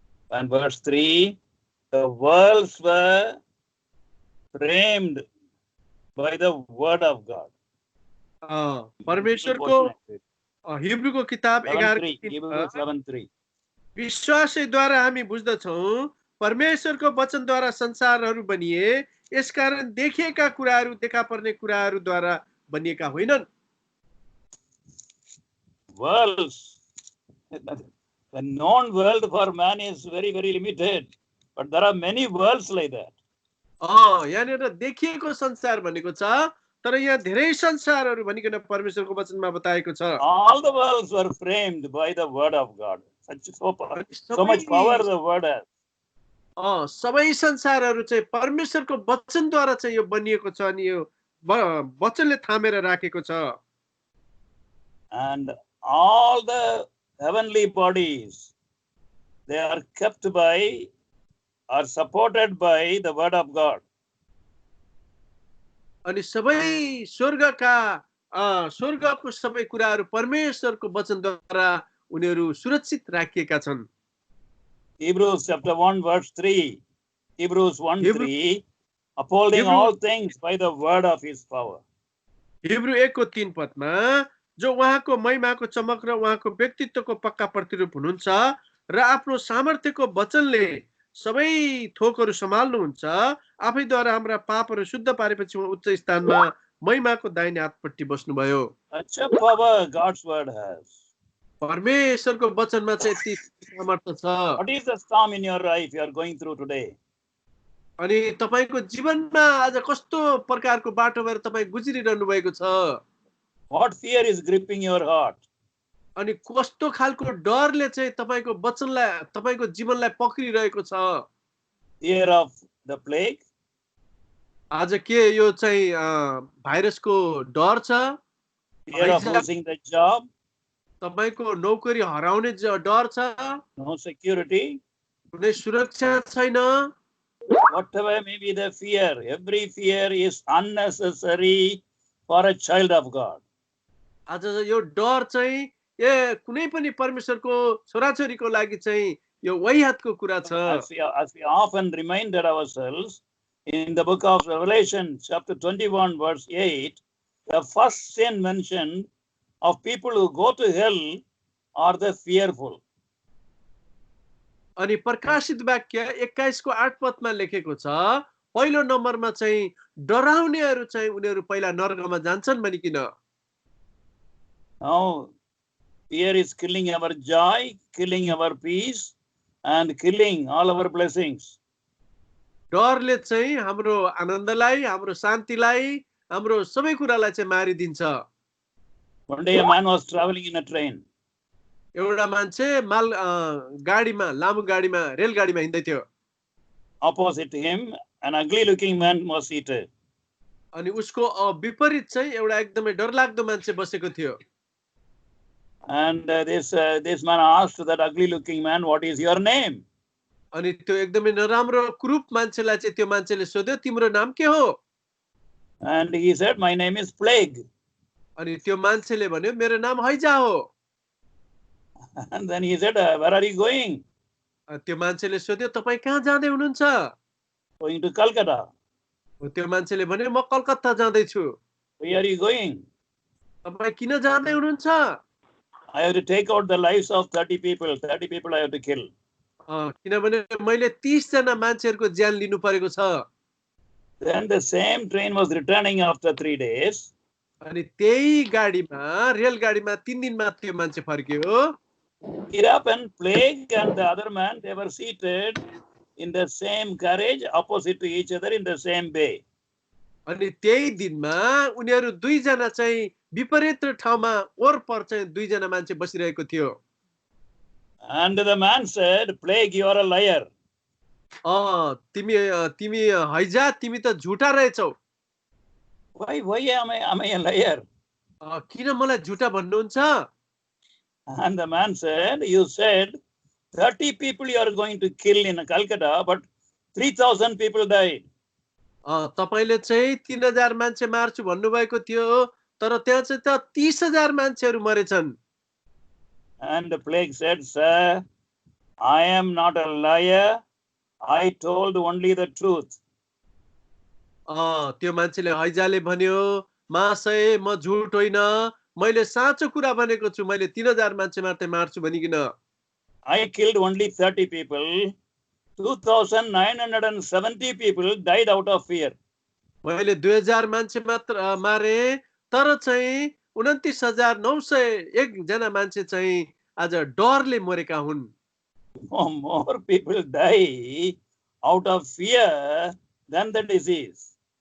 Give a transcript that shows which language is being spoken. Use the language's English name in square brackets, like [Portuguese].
[English] and verse 3, the worlds were framed by the word of God. [Nepali] परमेश्वरको हिब्रूको किताब 11:3 विश्वासद्वारा हामी बुझ्दछौं परमेश्वरको वचनद्वारा संसारहरू बनिए, यसकारण देखिएका कुराहरू देखा पर्ने कुराहरूद्वारा बनिएका होइनन्। [English] Worlds, the known world for man is very, very limited, but there are many worlds like that. [Nepali] यहाँनिर देखिएको संसार भनेको छ, तर यहाँ धेरै संसारहरू भनिकन परमेश्वरको वचनमा बताएको छ। [English] All the worlds were framed by the word of God. So much power the word has. [Nepali] सबै संसारहरू चाहिँ परमेश्वरको वचनद्वारा चाहिँ यो बनिएको छ अनि यो वचनले थामेर राखेको छ। [English] And all the heavenly bodies, they are kept by, are supported by the word of God. [Nepali] अनि सबै स्वर्गको सबै कुराहरू परमेश्वरको वचनद्वारा उनीहरू सुरक्षित राखिएका छन्। [English] Hebrews chapter 1 verse 3, Hebrews 1:3, upholding all things by the word of his power. [Nepali] Hebrew 1 को 3 पदमा जो उहाँको महिमाको चमक र उहाँको व्यक्तित्वको पक्का प्रतिरूप हुनुहुन्छ, र आफ्नो सामर्थ्यको वचनले सबै थोकहरू सम्हाल्नुहुन्छ। आफैद्वारा हाम्रा पापहरू शुद्ध पारेपछि उहाँ उच्च स्थानमा महिमाको दाहिने हातपट्टि बस्नुभयो। [English] Such a power God's word has. [Nepali] परमेश्वरको वचनमा चाहिँ यति सामर्थ्य छ। [English] What is the storm in your life you are going through today? [Nepali] अनि तपाईको जीवनमा आज कस्तो प्रकारको बाटो भएर तपाईँ गुज्रिरहनु भएको छ? [English] What fear is gripping your heart? [Nepali] अनि कस्तो खालको डरले चाहिँ तपाईको वचनलाई तपाईको जीवनलाई पक्रिरहेको छ? [English] Fear of the plague? [Nepali] आज के यो चाहिँ भाइरसको डर छ? [English] Fear of losing the job? [Nepali] तपाईको नौकरी हराउने डर छ? [English] No security? [Nepali] कुनै सुरक्षा छैन? [English] Whatever may be the fear, every fear is unnecessary for a child of God. [Nepali] आज यो डर चाहिँ कुनै पनि परमेश्वरको छोराछोरीको लागि चाहिँ यो वाहियातको कुरा छ। [English] As we often reminded ourselves in the book of Revelation, chapter 21, verse 8, the first sin mentioned of people who go to hell are the fearful. [Nepali] अनि प्रकाशित वाक्य 21 को 8 पदमा लेखेको छ, पहिलो नम्बरमा चाहिँ डराउनेहरू चाहिँ उनीहरू पहिला नरकमा जान्छन् भनिकिन। [English] Now, fear is killing our joy, killing our peace, and killing all our blessings. [Nepali] डरले चाहिँ हाम्रो आनन्दलाई, हाम्रो शान्तिलाई, हाम्रो सबै कुरालाई चाहिँ मारिदिन्छ। [English] One day a man was traveling in a train. [Nepali] एउटा मान्छे माल गाडीमा, लामो गाडीमा, रेलगाडीमा हिँड्दै थियो। [English] Opposite him, an ugly looking man was seated. [Nepali] अनि उसको विपरीत चाहिँ एउटा एकदमै डरलाग्दो मान्छे बसेको थियो। [English] And this man asked that ugly looking man, what is your name? [Nepali] अनि त्यो एकदमै नराम्रो कुरूप मान्छेलाई चाहिँ त्यो मान्छेले सोध्यो, तिम्रो नाम के हो? [English] And he said, my name is Plague. [Nepali] अनि त्यो मान्छेले भन्यो, मेरो नाम हैजा हो। [English] And then he said, where are you going? [Nepali] त्यो मान्छेले सोध्यो, तपाईँ कहाँ जाँदै हुनुहुन्छ? [English] Going to Calcutta. [Nepali] त्यो मान्छेले भन्यो, म कलकत्ता जाँदैछु। [English] Where are you going? [Nepali] तपाईँ किन जाँदै हुनुहुन्छ? [English] I have to take out the lives of 30 people. 30 people I have to kill. [Nepali] किनभने मैले 30 जना मान्छेहरूको ज्यान लिनु परेको छ। [English] Then the same train was returning after 3 days. [Nepali] अनि त्यही गाडीमा, रेलगाडीमा 3 दिनमा त्यो मान्छे फर्क्यो। [English] It happened, Plague and the other man, they were seated in the same carriage, opposite to each other in the same bay. [Nepali] अनि त्यही दिनमा उनीहरू दुई जना चाहिँ विपरीत ठाउँमा ओरपर चाहिँ दुई जना मान्छे बसिरहेको थियो। [English] And the man said, Plague, you are a liar. [Nepali] तिमी हैजा, तिमी त झुटा रहेछौ। [English] Why am I a liar? [Nepali] किन मलाई झुटा भन्नुहुन्छ? [English] And the man said, you said 30 people you are going to kill in Calcutta, but 3,000 people died. [Nepali] तपाईले चाहिँ 3000 मान्छे मार्छु भन्नुभएको थियो, तर त्यहाँ चाहिँ त 30,000 मान्छेहरू मरेछन्। [English] And the Plague said, sir, I am not a liar. I told only the truth. [Nepali] त्यो मान्छेले हैजाले भन्यो, महाशय म झुट होइन, मैले साँचो कुरा भनेको छु, मैले 3000 मान्छे मात्रै मार्छु भनिकिन। [English] I killed only 30 people. 2,970 people died out of fear. [Nepali] मैले 2000 मान्छे मात्र मारे, तर चाहिँ 29,901 जना मान्छे चाहिँ आज डरले मरेका हुन्। [English] More people die out of fear than the disease.